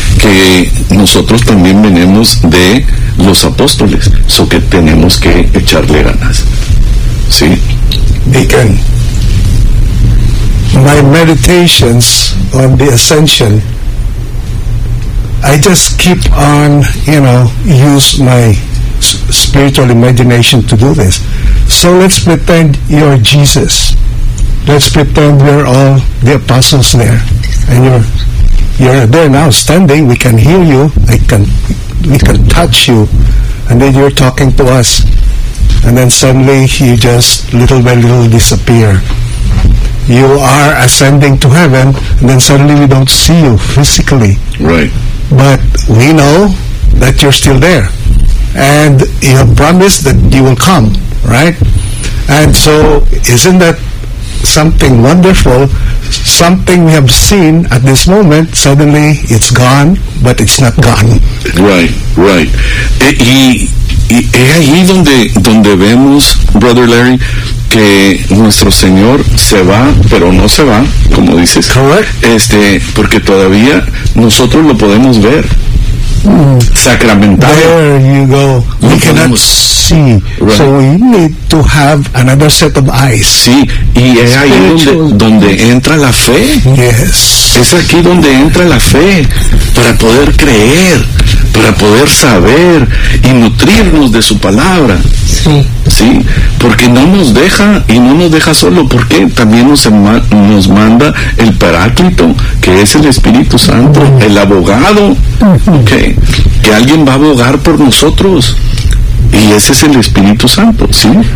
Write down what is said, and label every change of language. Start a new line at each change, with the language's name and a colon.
Spanish: Que nosotros también venimos de los apóstoles, so que tenemos que echarle ganas. Sí.
English: Deacon, my meditations on the ascension, I just keep on, you know, use my spiritual imagination to do this. So let's pretend you're Jesus. Let's pretend we're all the apostles there. And you're there now, standing. We can hear you. We can touch you. And then you're talking to us. And then suddenly you just little by little disappear. You are ascending to heaven, and then suddenly we don't see you physically. Right. But we know that you're still there. And you have promised that you will come, right? And so isn't that something wonderful? Something we have seen at this moment, suddenly it's gone, but it's not gone. Right, right.
Spanish: Y es ahí donde vemos, Brother Larry, que nuestro Señor se va, pero no se va, como dices.
English: Correct.
Spanish: Porque todavía nosotros lo podemos ver. Sacramental.
English: There you go. We cannot see. Right. So we need to have another set of eyes.
Spanish: Sí, y es ahí donde entra la fe.
English: Yes.
Spanish: Es aquí donde entra la fe, para poder creer, para poder saber y nutrirnos de su palabra. Sí. Sí, porque no nos deja y no nos deja solo, porque también nos manda el paráclito, que es el Espíritu Santo, el abogado, okay, que alguien va a abogar por nosotros, y ese es el Espíritu Santo, ¿sí?